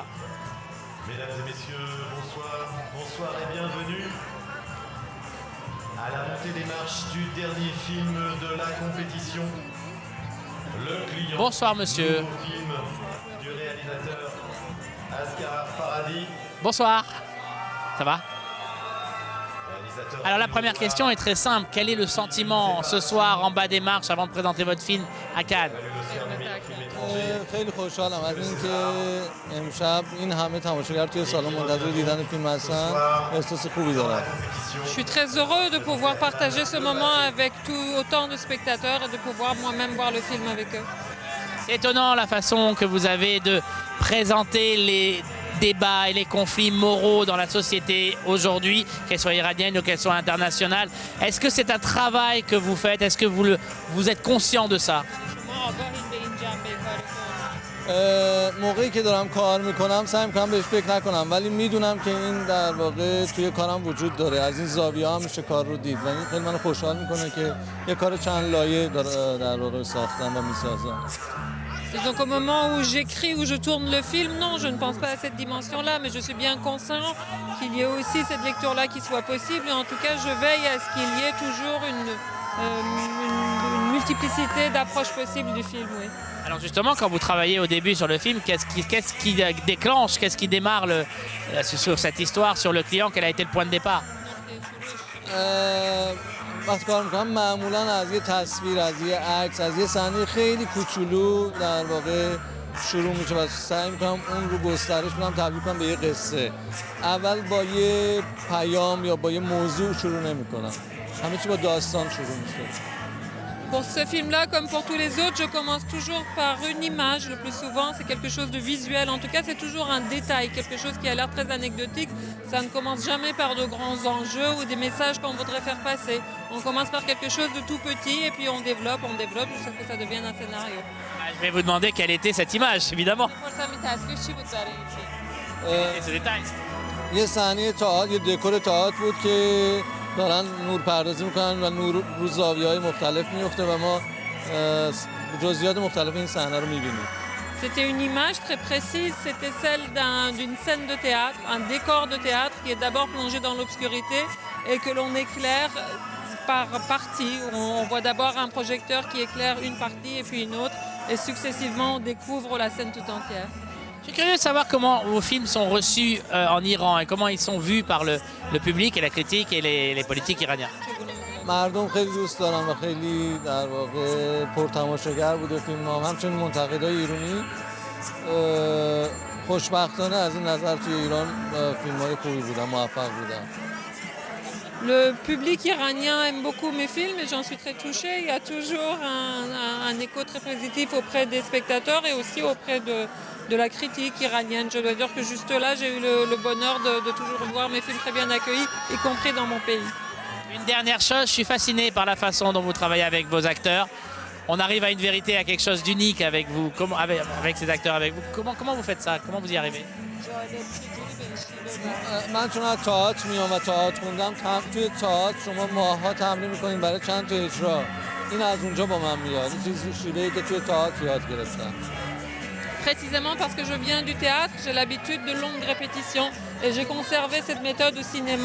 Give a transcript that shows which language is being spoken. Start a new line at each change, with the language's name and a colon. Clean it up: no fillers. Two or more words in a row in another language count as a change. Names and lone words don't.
French: Mesdames et messieurs, bonsoir, bonsoir et bienvenue à la montée des marches du dernier film de la compétition, Le Client. Bonsoir monsieur. Nouveau film du réalisateur Asghar Farhadi. Bonsoir. Ça va? Alors la première question est très simple. Quel est le sentiment ce soir en bas des marches avant de présenter votre film à Cannes?
Persian: خیلی خوشحالم از اینکه امشب این همه تماشاگر توی سالن منتظر دیدن فیلم هستن. احساس خوبی دارم.
French: Je suis très heureux de pouvoir partager ce moment avec autant de spectateurs et de pouvoir moi-même voir le film avec eux. C'est étonnant la façon que vous avez de présenter les débats et les conflits moraux dans la société aujourd'hui, qu'elles soient iraniennes ou qu'elles soient internationales. Est-ce que c'est un travail que vous faites? Est-ce que vous êtes conscient de ça?
Persian: موقعی که دارم کار میکنم سعی میکنم بهش فکر نکنم ولی میدونم که این در واقع توی کارم وجود داره. از این زاویه هم میشه کار رو دید و این خیلی منو خوشحال میکنه که یه کار چند لایه در واقع ساختم و میسازم.
French: Et donc au moment où j'écris, où je tourne le film, non, je ne pense pas à cette dimension-là, mais je suis bien conscient qu'il y ait aussi cette lecture-là qui soit possible. Et en tout cas, je veille à ce qu'il y ait toujours une multiplicité d'approches possibles du film, oui. Alors justement, quand vous travaillez au début sur le film, qu'est-ce qui déclenche, qu'est-ce qui démarre sur cette histoire, sur Le Client? Quel a été le point de départ?
Persian: وقتی کار میکنم معمولا از یه تصویر، از یه عکس، از یه صحنه خیلی کوچولو در واقع شروع میشه و سعی میکنم اون رو گسترش بدم، تبدیل کنم به یه قصه. اول با یه پیام یا با یه موضوع شروع نمیکنم. همه چی با داستان شروع میشه.
French: Pour ce film-là, comme pour tous les autres, je commence toujours par une image. Le plus souvent, c'est quelque chose de visuel. En tout cas, c'est toujours un détail, quelque chose qui a l'air très anecdotique. Ça ne commence jamais par de grands enjeux ou des messages qu'on voudrait faire passer. On commence par quelque chose de tout petit et puis on développe jusqu'à ce que ça devienne un scénario. Je vais vous demander quelle était cette image, évidemment. Et ce détail.
Persian: یه صحنه تئاتر، یه دکور تئاتر بود که دارن نورپردازی میکنن و نور رو زاویه‌های مختلف میفته و ما جزئیات مختلف این صحنه رو میبینیم.
French: C'était une image très précise, c'était celle d'une scène de théâtre, un décor de théâtre qui est d'abord plongé dans l'obscurité et que l'on éclaire par partie. On voit d'abord un projecteur qui éclaire une partie et puis une autre et successivement on découvre la scène tout entière. Je suis curieux de savoir comment vos films sont reçus en Iran et comment ils sont vus par le public et la critique et les politiques iraniens.
Persian: مردم خیلی دوست دارن و خیلی در واقع پرتماشاگر بوده فیلم ها. همچنین منتقدای ایرانی خوشبختانه از این نظر توی ایران فیلم های خوبی بودن، موفق بودن.
French: Le public iranien aime beaucoup mes films et j'en suis très touchée. Il y a toujours un écho très positif auprès des spectateurs et aussi auprès de la critique iranienne. Je dois dire que juste là, j'ai eu le bonheur de toujours voir mes films très bien accueillis, y compris dans mon pays. Une dernière chose, je suis fasciné par la façon dont vous travaillez avec vos acteurs. On arrive à une vérité, à quelque chose d'unique avec vous, avec ces acteurs avec vous. Comment vous faites ça? Comment vous y arrivez?
Persian: من چون از تئاتر میام و تئاتر خوندم، توی تئاتر شما ماه‌ها تمرین می‌کنید برای چند تا اجرا. این از اونجا با من میاد. این چیزی شیوه‌ای که توی تئاتر یاد گرفتم.
French: Précisément parce que je viens du théâtre, j'ai l'habitude de longues répétitions et j'ai conservé cette méthode au cinéma.